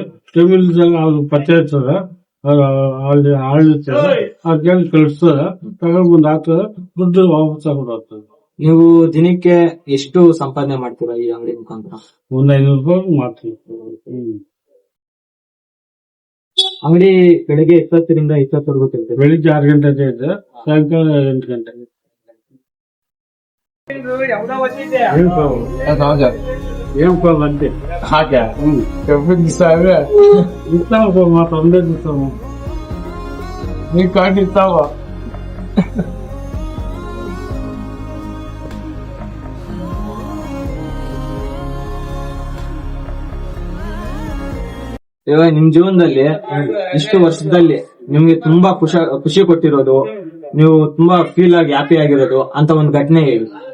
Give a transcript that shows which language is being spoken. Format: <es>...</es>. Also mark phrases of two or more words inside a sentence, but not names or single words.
<kn>ಟೈಮ್ ಇಲ್ದಾಗ ಅವ್ರು ಪತ್ತೆ ಇರ್ತದ, ಅಲ್ಲಿ ಆಳಿರ್ತಾರೆ, ಆ ಕೇಳಿ ಕಳಿಸ್ತಾರೆ, ತಗೊಂಡ್ ಬಂದ್ ಹಾಕ್ತಾರೆ, ದುಡ್ಡು ವಾಪಸ್ ತಗೊಂಡು ಹೋಗ್ತದೆ. ನೀವು ದಿನಕ್ಕೆ ಎಷ್ಟು ಸಂಪಾದನೆ ಮಾಡ್ತೀರಾ ಈ ಅಂಗಡಿ ಮುಖಾಂತರ? ಒಂದ್ 500 ರೂಪಾಯಿ ಮಾಡ್ತೀವಿ. ಅಂಗಡಿ ಬೆಳಿಗ್ಗೆ ಎಷ್ಟೊತ್ತರಿಂದ ಎಷ್ಟೊತ್ತವರೆಗೂ ತೆಗ್ದಿದೆ? ಬೆಳಿಗ್ಗೆ 6 ಗಂಟೆಗೆ ಇದೆ, ಸಾಯಂಕಾಲ 8 ಗಂಟೆಗೆ.</kn> <te>ఏం కావాలంటే ఇస్తావు మా తొందర ఇస్తాము నీ కార్డు ఇస్తావా</te> <kn>ಇವಾಗ ನಿಮ್ ಜೀವನದಲ್ಲಿ ಇಷ್ಟು ವರ್ಷದಲ್ಲಿ ನಿಮ್ಗೆ ತುಂಬಾ ಖುಷಿ ಕೊಟ್ಟಿರೋದು, ನೀವು ತುಂಬಾ ಫೀಲ್ ಆಗಿ ಹ್ಯಾಪಿ ಆಗಿರೋದು ಅಂತ ಒಂದು ಘಟನೆ ಹೇಳಿ.</kn>